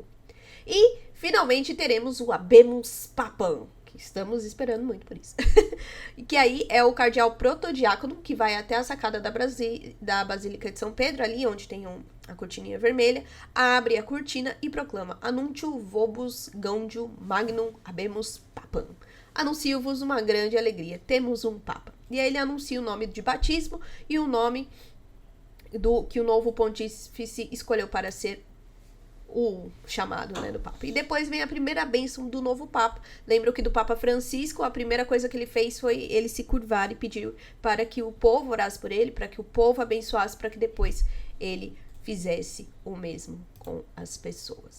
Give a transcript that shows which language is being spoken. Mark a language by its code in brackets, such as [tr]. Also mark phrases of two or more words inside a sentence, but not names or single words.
[pt] E, finalmente, teremos o [la] Habemus Papam, [pt] que estamos esperando muito por isso. Que aí é o cardeal protodiácono, que vai até a sacada da Basílica de São Pedro, ali onde tem a cortininha vermelha, abre a cortina e proclama: [la] Anuntio vobis gaudium magnum habemus papam. [pt] Anuncio-vos uma grande alegria, temos um Papa. E aí ele anuncia o nome de batismo e o nome que o novo pontífice escolheu para ser o chamado, né, do Papa. E depois vem a primeira bênção do novo Papa. Lembro que do Papa Francisco, a primeira coisa que ele fez foi ele se curvar e pedir para que o povo orasse por ele, para que o povo abençoasse, para que depois ele fizesse o mesmo com as pessoas.